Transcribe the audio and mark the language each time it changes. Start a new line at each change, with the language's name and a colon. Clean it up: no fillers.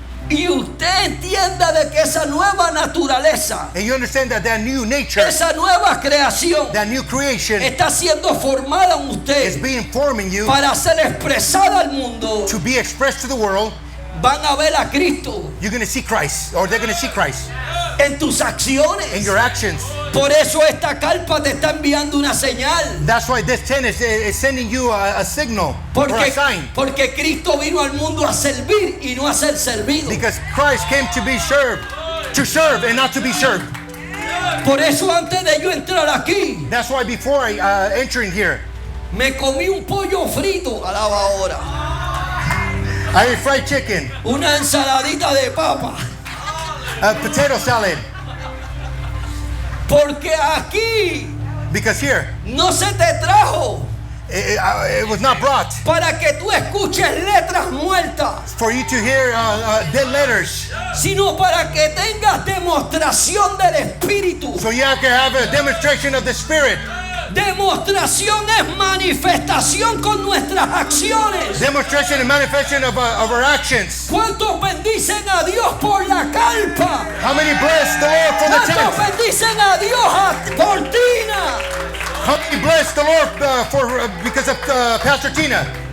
Spanish: y usted entienda de que esa nueva naturaleza,
English: and you understand that that new nature,
Spanish: esa nueva creación
English: that new creation
Spanish: está siendo formada en
English: is
Spanish: usted
English: being formed in you
Spanish: para ser expresada al mundo,
English: to be expressed to the world,
Spanish: van a ver a Cristo
English: you're going to see Christ, or they're going to see Christ
Spanish: en tus acciones.
English: in your actions.
Spanish: Por eso esta carpa te está enviando una señal.
English: That's why this tent is sending you a signal or a sign.
Spanish: Porque Cristo vino al mundo a servir y no a ser servido.
English: Because Christ came to be served, to serve and not to be served.
Spanish: Por eso antes de yo entrar aquí,
English: That's why before entering here,
Spanish: me comí un pollo frito, alaba ahora,
English: I ate fried chicken,
Spanish: una ensaladita de papa.
English: a potato salad.
Spanish: Porque aquí
English: Because here,
Spanish: no se te trajo
English: it was not brought
Spanish: para que tú escuches letras muertas,
English: for you to hear dead letters.
Spanish: sino para que tengas demostración del Espíritu.
English: So you have to have a demonstration of the Spirit.
Spanish: Demostración es manifestación con nuestras acciones.
English: Demonstration and manifestation of our actions.
Spanish: ¿Cuántos bendicen a Dios por la carpa?
English: How many bless the Lord for the
Spanish: ¿Cuántos
English: tent?
Spanish: bendicen a Dios por Tina?
English: How many bless the Lord because of Pastor Tina?